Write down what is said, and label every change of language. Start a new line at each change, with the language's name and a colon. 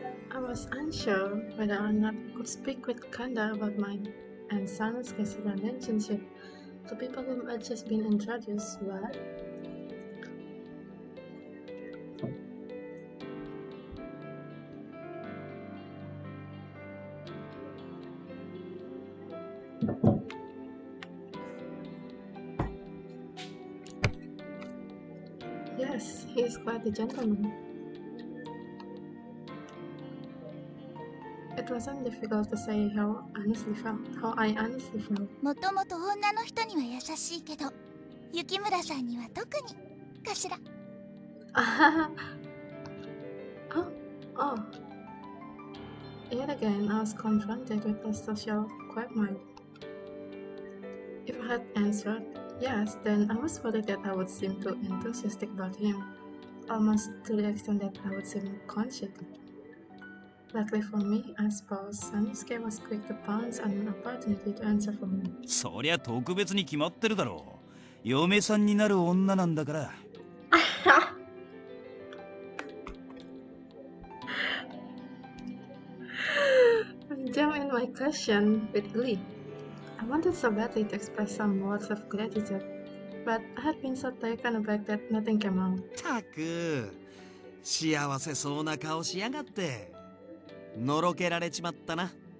English: I was unsure whether or not I could speak with Kanda about mine and Sanosuke's relationship to people whom had just been introduced, but yes, he is quite a gentleman. It wasn't difficult to say how I honestly felt.
Japanese: もともと女の人には優しいけど雪村さんには特にかしら。
English: oh, oh. Yet again, I was confronted with a social quagmire. If I had answered yes, then I was worried that I would seem too enthusiastic about him, almost to the extent that I would seem conceited. Luckily for me, I suppose, Sanosuke was quick to pounce on an opportunity to answer for me.
Japanese: そりゃ特別に決まってるだろう。嫁さんになる女なんだから。
English: I jumped in my question with glee. I wanted so badly to express some words of gratitude, but I had been so taken aback that nothing came out.
Japanese: たく幸せそうな顔しやがってのろけられちまったな。